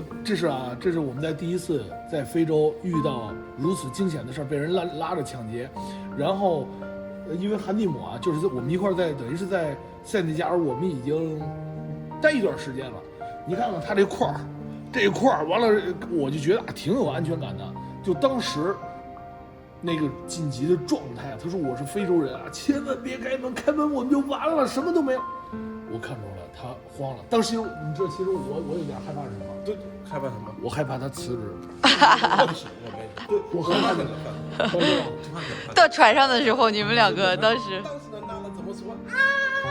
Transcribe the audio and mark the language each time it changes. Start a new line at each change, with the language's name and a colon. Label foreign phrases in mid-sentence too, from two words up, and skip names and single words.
Chinese: 這是我們在第一次在非洲遇到如此驚險的事兒，被人拉着搶劫，然後因為韓蒂姆啊，就是我們一塊在等於是在塞內加爾，我們已經待一段時間了。你看看他這塊兒，完了我就覺得挺有安全感的。就當時那個緊急的狀態啊，他說我是非洲人啊，千萬別開門，開門我們就完了，什麼都沒有。我看出了他慌了。當時你知道，其實我有點害怕什麼？對，害怕什麼？我害怕他辭職。對，我害怕什麼？到船上的時候，你們兩個當時